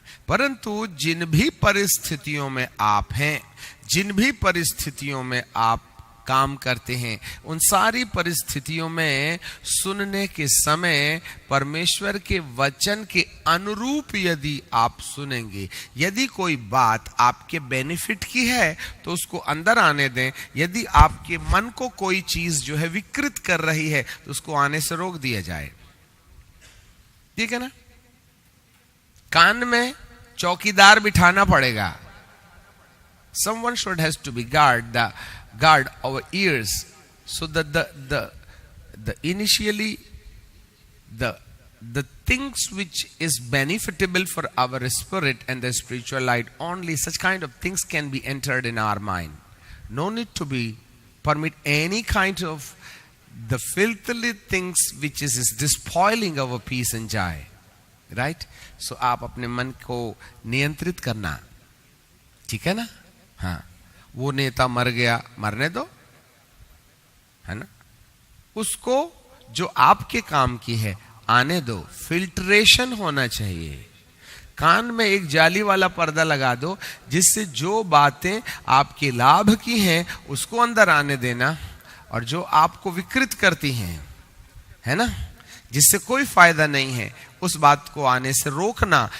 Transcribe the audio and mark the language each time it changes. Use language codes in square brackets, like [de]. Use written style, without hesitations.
[hi] परंतु जिन भी परिस्थितियों में आप हैं, जिन भी परिस्थितियों में आप काम करते हैं, उन सारी परिस्थितियों में सुनने के समय परमेश्वर के वचन के अनुरूप यदि आप सुनेंगे, यदि कोई बात आपके बेनिफिट की है तो उसको अंदर आने दें। यदि आपके मन को कोई चीज जो है विकृत कर रही है तो उसको आने से रोक दिया जाए। ठीक है ना? कान में चौकीदार बिठाना पड़ेगा। [en] Someone should has to be guard our ears, so that the initially the things which is benefitable for our spirit and the spiritual light, only such kind of things can be entered in our mind. No need to be permit any kind of the filthy things which is despoiling our peace and joy, right? [hi] So आप अपने मन को नियंत्रित करना, ठीक है ना? हाँ, वो नेता मर गया, मरने दो, है ना? उसको जो आपके काम की है आने दो। फिल्ट्रेशन होना चाहिए। कान में एक जाली वाला पर्दा लगा दो जिससे जो बातें आपके लाभ की हैं उसको अंदर आने देना, और जो आपको विकृत करती हैं, है ना, जिससे कोई फायदा नहीं है, उस बात को आने से रोकना।